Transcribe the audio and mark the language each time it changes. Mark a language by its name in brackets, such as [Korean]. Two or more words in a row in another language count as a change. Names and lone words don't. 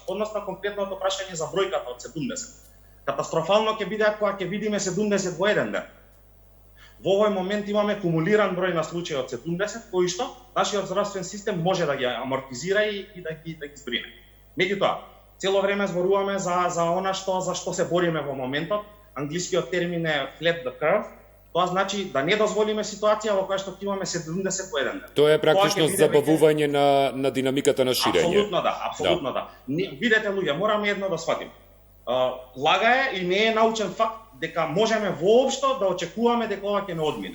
[Macedonian] Однос на конкретното прашање за бројката од 70. Катастрофално ќе биде кога ќе видиме 70 во еден ден. Во овој момент имаме кумулиран број на случаи од 70, кои што нашиот здравствен систем може да ги амортизира и да ги збрине. Меѓутоа, цело време зборуваме за она за што се бориме во моментот. Англискиот термин е [English] flat the curve. [Macedonian] Тоа значи да не дозволиме ситуација во која што имаме 70 во еден ден. Тоа е практично забавување на динамиката на ширење. Апсолутно да. Видете луѓе, мораме едно да сватиме. Лага е и не е научен факт дека можеме воопшто да очекуваме дека ова ќе не одмине.